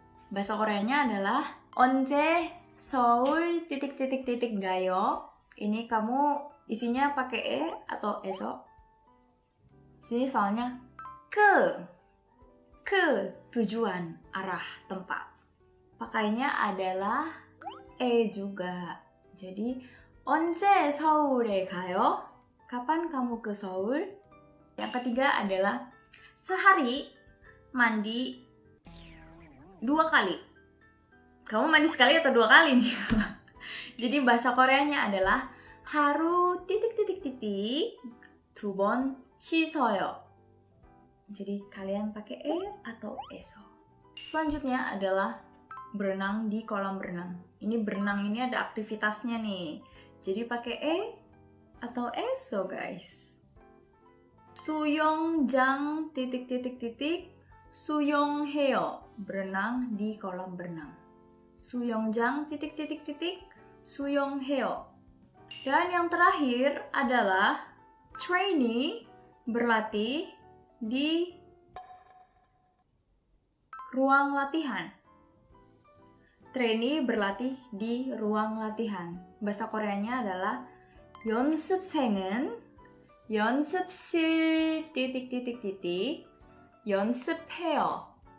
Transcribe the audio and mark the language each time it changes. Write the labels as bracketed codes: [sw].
[id] Bahasa Koreanya adalah 언제 서울 titik-titik-titik gayo. Ini kamu isinya pakai e atau eso? Sini soalnya ke tujuan, arah, tempat. Pakainya adalah e juga. [ko] Jadi 언제 서울에 가요? [id] Kapan kamu ke Seoul? Yang ketiga adalah sehari mandi 2 kali. Kamu mandi sekali atau 2 kali nih? Jadi bahasa Koreanya adalah haru titik-titik-titik 2 번 씻어요. Jadi kalian pakai e atau eso. Selanjutnya adalah berenang di kolam renang. Ini berenang ini ada aktivitasnya nih. Jadi pakai e atau eso guys. [ko] 수영장 titik-titik-titik 수영해요. [id] Berenang di kolam berenang. [ko] 수영장 titik-titik-titik 수영해요. [id] Dan yang terakhir adalah trainee berlatih di ruang latihan. Trainee berlatih di ruang latihan. Bahasa Koreanya adalah 연습생은 연습실 titik-titik-titik 연습해요.